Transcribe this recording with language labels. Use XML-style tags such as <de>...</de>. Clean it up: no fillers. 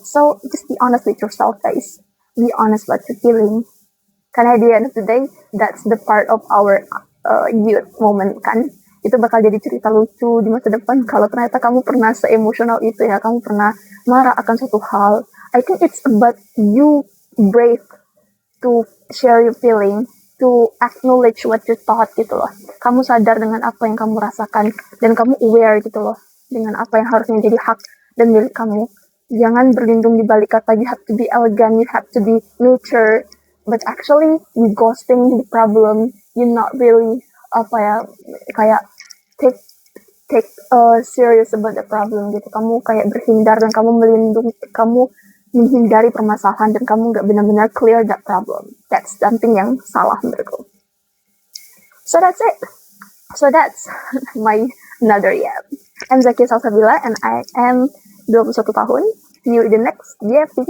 <en>So just be honest with yourself guys. Be honest what you're feeling.</en> <id>Karena</id> <en>at the end of the day, that's the part of our youth moment</en> <id>kan. Itu bakal jadi cerita lucu di masa depan kalau ternyata kamu pernah se-emosional itu ya, kamu pernah marah akan suatu hal.</id> <en>I think it's about you brave to share your feeling, to acknowledge what you thought</en> <id>gitu loh. Kamu sadar dengan apa yang kamu rasakan dan kamu aware gitu loh dengan apa yang harusnya jadi hak dan milik kamu. Jangan berlindung di balik kata</id> <en>you have to be elegant, you have to be nurture, but actually you ghosting the problem, you not really</en> <id>kayak</id> <en>take serious about the problem</en> <id>gitu. Kamu kayak berhindar dan kamu menghindari permasalahan dan kamu nggak benar-benar</id> <en>clear that problem. That's something</en> <id>yang salah menurutku.</id> <en>So that's it. So that's my another year. I'm Zaki Salsabila and I am 21</en> <id>tahun.</id> <en>See you in the next year.</en>